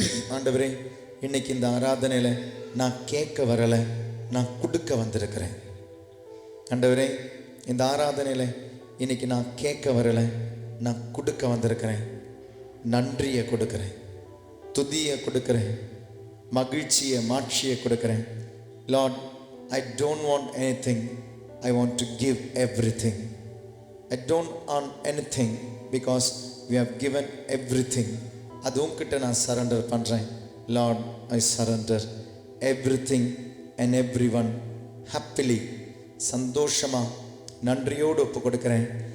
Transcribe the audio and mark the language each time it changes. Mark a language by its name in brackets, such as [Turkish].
[Tamil] ஆண்டவரே, இன்னைக்கு இந்த ஆராதனையில் நான் கேட்க வரலை, நான் கொடுக்க வந்திருக்கிறேன். ஆண்டவரே, இந்த ஆராதனையில் இன்னைக்கு நான் கேட்க வரலை, நான் கொடுக்க வந்திருக்கிறேன். நன்றியை கொடுக்குறேன், துதியை கொடுக்குறேன், மகிழ்ச்சியை மாட்சியை கொடுக்குறேன். [English] Lord, I don't want anything, I want to give everything. I don't want anything because we have given everything. [Tamil] அது உன்கிட்ட நான் சரண்டர் பண்ணுறேன். [English] Lord, I surrender everything and everyone happily. [Tamil] சந்தோஷமாக நன்றியோடு ஒப்பு கொடுக்குறேன்.